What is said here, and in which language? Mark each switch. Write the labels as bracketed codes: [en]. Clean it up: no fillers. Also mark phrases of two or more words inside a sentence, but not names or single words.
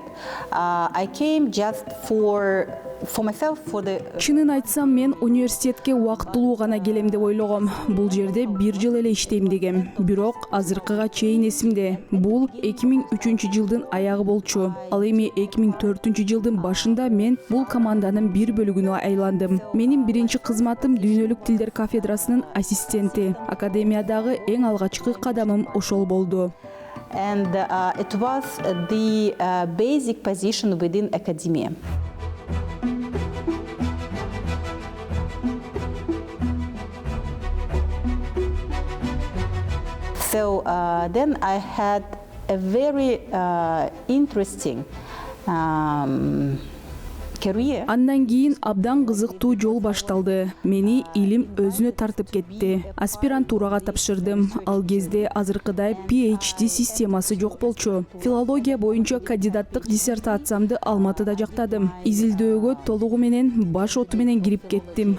[en] I came just for myself, for the. [ky] Чынын айтсам, мен университетке убактылуу гана келем деп ойлогом. Бул жерде бир жыл эле иштейм дегем. Бирок азыркыга чейин эсимде. Бул 2003 жылдын аягы болчу. Ал эми 2004 жылдын башында мен бул команданын бир бөлүгүнө айландым. Менин биринчи кызматым дүйнөлүк тилдер кафедрасынын ассистенти. Академиядагы эң алгачкы кадамым ошол болду. [en] And it was the basic position within academia. So then I had a very interesting career. [ky] Андан кийин абдан кызыктуу жол башталды. Мени илим өзүнө тартып кетти. Аспирантурага тапшырдым. Ал кезде азыркыдай PhD системасы жок болчу. Филология боюнча кандидаттык диссертациямды Алматыда жактадым. Изилдөөгө толугу менен баш оту менен кирип кеттим.